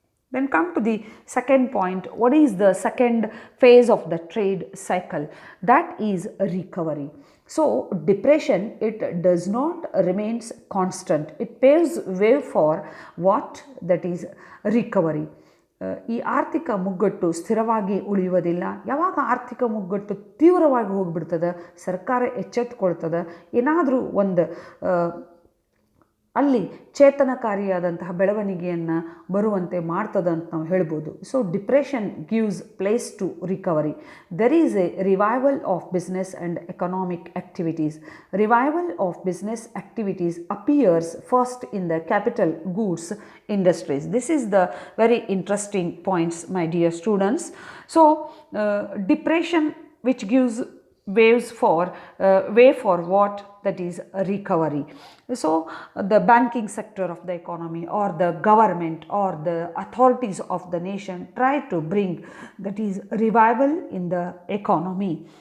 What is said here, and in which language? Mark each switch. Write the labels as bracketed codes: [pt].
[en] Then come to the second point. What is the second phase of the trade cycle? That is recovery. So depression, it does not remains constant. It paves way for what? That is recovery. [kn] ಈ ಆರ್ಥಿಕ ಮುಗ್ಗಟ್ಟು ಸ್ಥಿರವಾಗಿ ಉಳಿಯುವುದಿಲ್ಲ. ಯಾವಾಗ ಆರ್ಥಿಕ ಮುಗ್ಗಟ್ಟು ತೀವ್ರವಾಗಿ ಹೋಗಿಬಿಡ್ತದೆ, ಸರ್ಕಾರ ಎಚ್ಚೆತ್ತುಕೊಳ್ತದೆ, ಏನಾದರೂ ಒಂದು ಅಲ್ಲಿ ಚೇತನಕಾರಿಯಾದಂತಹ ಬೆಳವಣಿಗೆಯನ್ನು ಬರುವಂತೆ ಮಾಡ್ತದೆ ಅಂತ ನಾವು ಹೇಳ್ಬೋದು. [en] So depression gives place to recovery. There is a revival of business and economic activities. Revival of business activities appears first in the capital goods industries. This is the very interesting points, my dear students. So depression which gives way for what? That is recovery. So the banking sector of the economy or the government or the authorities of the nation try to bring, that is revival in the economy.